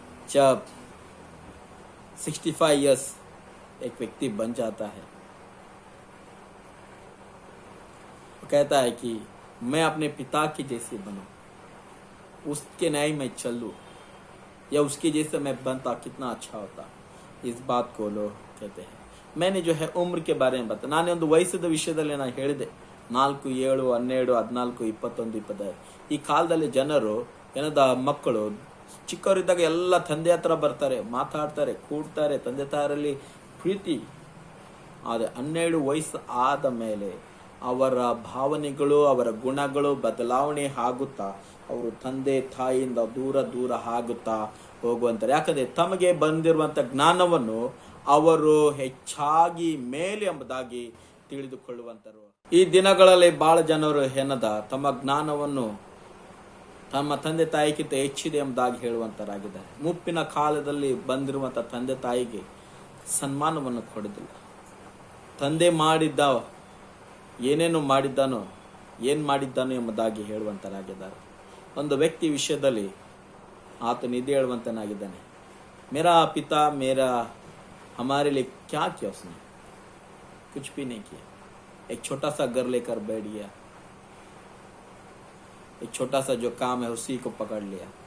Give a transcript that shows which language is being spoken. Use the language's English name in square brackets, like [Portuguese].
[Hindi] जब 65 इयर्स एक व्यक्ति बन जाता है, वो कहता है कि मैं अपने पिता के जैसे बनूं, उसके न्याय में चलूं, या उसके जैसे मैं बनता कितना अच्छा होता। इस बात को लोग कहते हैं। मैंने जो है उम्र के बारे में बता, [Kannada] नाने ಒಂದು ವಯಸ್ಸದ ವಿಷಯದಲ್ಲಿ ನಾನು ಹೇಳಿದೆ 4, 7, 12, 14, 21, 25 ಈ ಕಾಲದಲ್ಲಿ ಜನರು ಏನದ ಮಕ್ಕಳು ಚಿಕ್ಕವರಿದ್ದಾಗ ಎಲ್ಲ ತಂದೆ ಹತ್ರ ಬರ್ತಾರೆ, ಮಾತಾಡ್ತಾರೆ, ಕೂಡ್ತಾರೆ, ತಂದೆ ತಾಯರಲ್ಲಿ ಪ್ರೀತಿ. ಆದರೆ 12 ವಯಸ್ಸು ಆದ ಮೇಲೆ ಅವರ ಭಾವನೆಗಳು, ಅವರ ಗುಣಗಳು ಬದಲಾವಣೆ ಆಗುತ್ತಾ ಅವರು ತಂದೆ ತಾಯಿಯಿಂದ ದೂರ ದೂರ ಆಗುತ್ತಾ ಹೋಗುವಂತಾರೆ. ಯಾಕಂದ್ರೆ ತಮಗೆ ಬಂದಿರುವಂತ ಜ್ಞಾನವನ್ನು ಅವರು ಹೆಚ್ಚಾಗಿ ಮೇಲೆ ಎಂಬುದಾಗಿ ತಿಳಿದುಕೊಳ್ಳುವಂತರು. ಈ ದಿನಗಳಲ್ಲಿ ಬಹಳ ಜನರು ಏನದ ತಮ್ಮ ಜ್ಞಾನವನ್ನು ತಮ್ಮ ತಂದೆ ತಾಯಿಗಿಂತ ಹೆಚ್ಚಿದೆ ಎಂಬುದಾಗಿ ಹೇಳುವಂತರಾಗಿದ್ದಾರೆ. ಮುಪ್ಪಿನ ಕಾಲದಲ್ಲಿ ಬಂದಿರುವಂತ ತಂದೆ ತಾಯಿಗೆ ಸನ್ಮಾನವನ್ನು ಕೊಡುವುದಿಲ್ಲ. ತಂದೆ ಮಾಡಿದ್ದ ಏನೇನು ಮಾಡಿದ್ದಾನೋ ಏನ್ ಮಾಡಿದ್ದಾನೋ ಎಂಬುದಾಗಿ ಹೇಳುವಂತರಾಗಿದ್ದಾರೆ. ಒಂದು ವ್ಯಕ್ತಿ ವಿಷಯದಲ್ಲಿ ಆತನು ಇದೇ ಹೇಳುವಂತನಾಗಿದ್ದಾನೆ, [Hindi] ಮೇರಾ ಪಿತಾ ಮೇರಾ हमारे लिए क्या किया उसने, कुछ भी नहीं किया. एक छोटा सा घर लेकर बैठ गया, एक छोटा सा जो काम है उसी को पकड़ लिया.